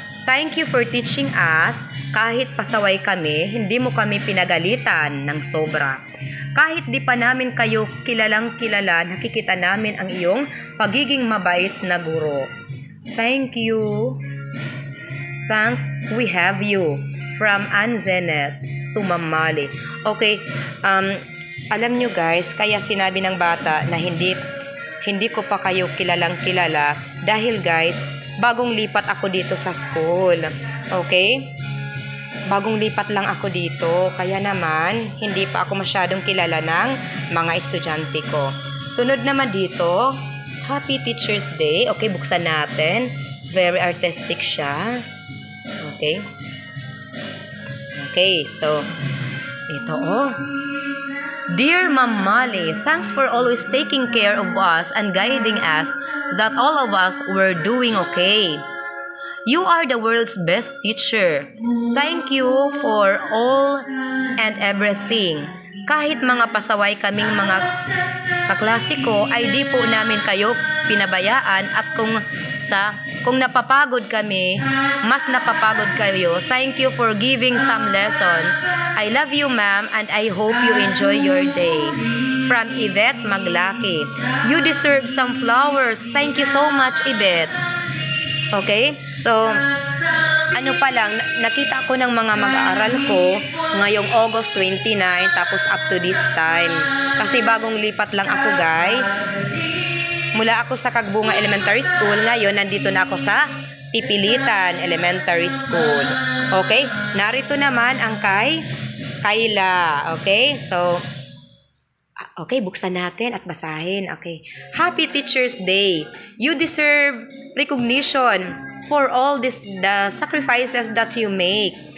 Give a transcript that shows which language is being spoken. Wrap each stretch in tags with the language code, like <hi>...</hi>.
<en>Thank you for teaching us.</en> <tl>Kahit pasaway kami, hindi mo kami pinagalitan ng sobra. Kahit di pa namin kayo kilalang kilala, nakikita namin ang iyong pagiging mabait na guro.</tl> <en>Thank you. Thanks, we have you. From Ann Zenet to Ma'am Mali.</en> <tl>Okay, alam nyo guys, kaya sinabi ng bata na hindi ko pa kayo kilalang kilala dahil guys, bagong lipat ako dito sa school. Okay? Bagong lipat lang ako dito. Kaya naman, hindi pa ako masyadong kilala ng mga estudyante ko. Sunod naman dito,</tl> <en>Happy Teacher's Day.</en> <tl>Okay, buksan natin. Very artistic siya. Okay?</tl> <en>Okay, so, ito Dear Ma'am Mali, thanks for always taking care of us and guiding us that all of us were doing okay. You are the world's best teacher. Thank you for all and everything.</en> <tl>Kahit mga pasaway kaming mga kaklasiko, ay di po namin kayo pinabayaan at kung napapagod kami, mas napapagod kayo.</tl> <en>Thank you for giving some lessons. I love you, ma'am, and I hope you enjoy your day. From Yvette Maglaki. You deserve some flowers. Thank you so much, Yvette. Okay?</en> <tl>So, ano pa lang, nakita ko ng mga mag-aaral ko ngayong August 29, tapos up to this time. Kasi bagong lipat lang ako, guys. Mula ako sa Kagbunga Elementary School, ngayon nandito na ako sa Pipilitan Elementary School. Okay? Narito naman ang kay Kayla. Okay? So, okay, buksan natin at basahin. Okay.</tl> <en>Happy Teacher's Day. You deserve recognition for all the sacrifices that you make.</en>